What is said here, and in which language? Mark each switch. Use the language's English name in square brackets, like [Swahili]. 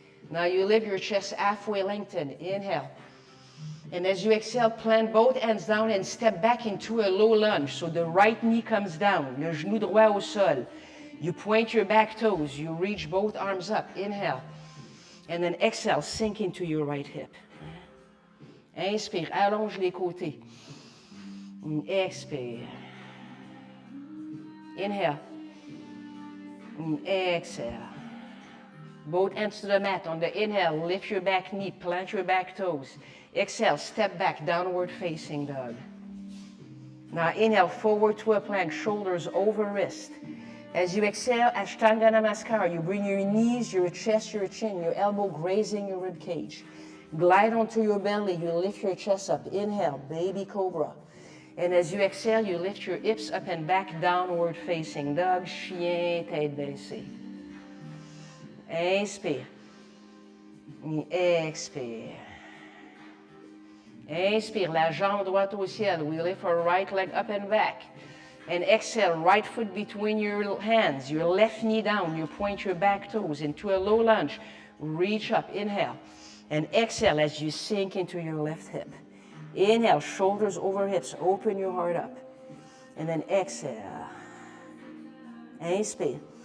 [English] Now you lift your chest halfway lengthened. Inhale. And as you exhale, plant both hands down and step back into a low lunge. So the right knee comes down, [French] le genou droit au sol. [English] You point your back toes. You reach both arms up. Inhale. And then exhale, sink into your right hip. [French] Inspire, allonge les côtés. Expire. [English] Inhale. Exhale. Both hands to the mat. On the inhale, lift your back knee, plant your back toes. Exhale, step back, downward facing dog. Now inhale, forward to a plank, shoulders over wrist. As you exhale, Ashtanga Namaskar, you bring your knees, your chest, your chin, your elbow grazing your rib cage. Glide onto your belly, you lift your chest up. Inhale, baby cobra. And as you exhale, you lift your hips up and back, downward facing dog, [French] chien, tête baissée. Inspire. Expire. Inspire, la jambe droite au ciel. [English] We lift our right leg up and back. And exhale, right foot between your hands, your left knee down. You point your back toes into a low lunge. Reach up, inhale. And exhale as you sink into your left hip. Inhale, shoulders over hips. Open your heart up. And then exhale. [French] Inspire.